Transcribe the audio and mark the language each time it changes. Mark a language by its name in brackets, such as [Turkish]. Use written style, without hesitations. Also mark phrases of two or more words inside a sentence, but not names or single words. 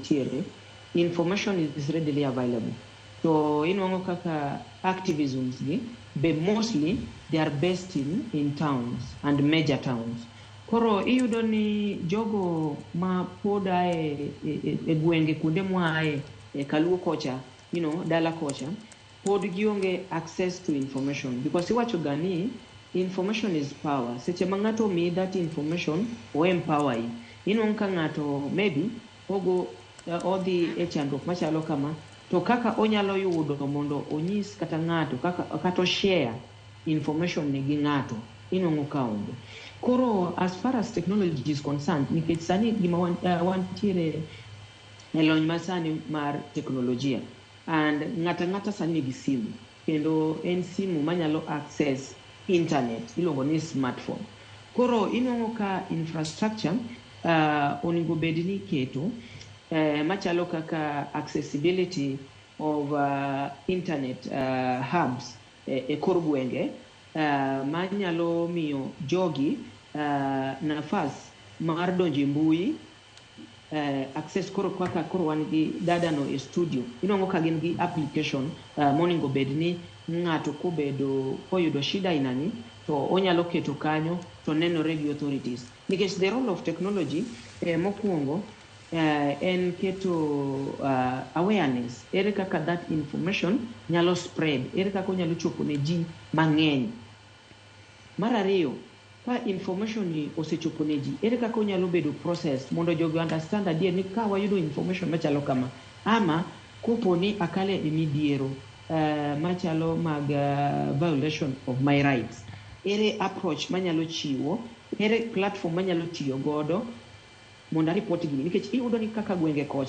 [Luo (Kenya and Tanzania)] nitiere, [English] information is readily available. [Luo (Kenya and Tanzania)] So inwango kaka activisms gi, [English] but mostly they are based in towns and major towns. [Luo (Kenya and Tanzania)] Koro iyudo ni jogo ma poda e gwenge kunde mwae kaluo kocha, dala kocha, pod gionge [English] access to information because [Luo (Kenya and Tanzania)] iwacho gani [English] information is power. [Luo (Kenya and Tanzania)] Seche ma ng'ato mi [English] that information [Luo (Kenya and Tanzania)] o empower yi. Inwango ka ng'ato maybe ogo odhi e chandruok machalo kama, to kaka onyalo yudo mondo onyis kata ng'ato kaka share information ne gi ng'ato inwango ka onge. [English] Koro as far as technology is concerned, [Luo (Kenya and Tanzania)] nikech sani gima wantiere e lony masani mar teknolojia, and ng'ata sani nigi simu, kendo en simu manyalo [English] access internet, [Luo (Kenya and Tanzania)] iluongo ni smartphone. Koro inwango ka infrastructure onego bed ni keto machalo kaka [English] accessibility of internet hubs [Luo (Kenya and Tanzania)] e kor gwenge manyalo miyo jogi nafas mar donje mbui access koro wan gi dadano e studio. Inwango ka gin gi application monego bed ni ng'ato koyudo shida inani to onyalo keto kanyo to nenore gi authorities. [English] Because the role of technology [Luo (Kenya and Tanzania)] mokwongo en keto awareness, ere kaka [English] that information [Luo (Kenya and Tanzania)] nyalo spread, ere kaka onyalo chopo ne ji mang'eny. Mar ariyo, ka information ni osechopo ne ji, ere kaka onyalo bedo process mondo jogo understand adier ni ka wayudo information machalo kama, ama kopo ni akale e midhiero machalo mag [English] violation of my rights, [Luo (Kenya and Tanzania)] ere approach manyalo chiwo, ere platform manyalo tiyo godo mondo report gini. Nikech iyudo ni kaka gwenge kocha